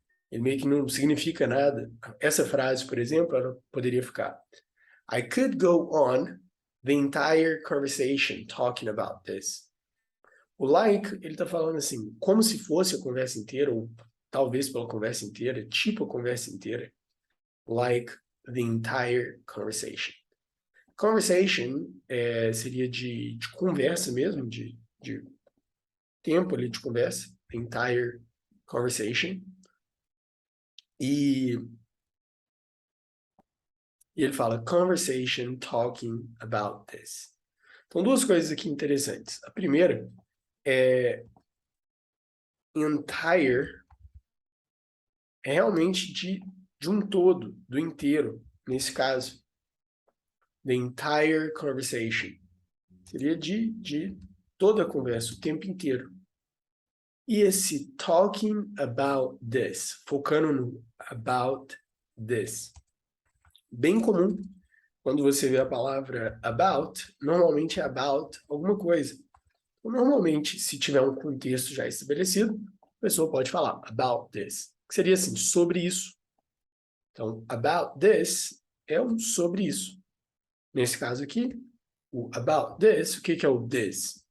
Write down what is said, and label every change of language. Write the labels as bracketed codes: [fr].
[pt] Ele meio que não significa nada. Essa frase, por exemplo, ela poderia ficar [en] I could go on the entire conversation talking about this. [pt] O like, ele está falando assim, como se fosse a conversa inteira, ou talvez pela conversa inteira, tipo a conversa inteira. [en] Like the entire conversation. [pt] Conversation seria de conversa mesmo, de tempo ali de conversa. [en] The entire conversation. [pt] E ele fala [en] conversation talking about this. [pt] Então, duas coisas aqui interessantes. A primeira é entire é realmente de um todo, do inteiro, nesse caso. [en] The entire conversation. [pt] Seria de toda a conversa, o tempo inteiro. E esse talking about this, focando no about this. Bem comum, quando você vê a palavra about, normalmente é about alguma coisa. Normalmente, se tiver um contexto já estabelecido, a pessoa pode falar about this, que seria assim, sobre isso. Então, about this é um sobre isso. Nesse caso aqui, o about this, o que é o this?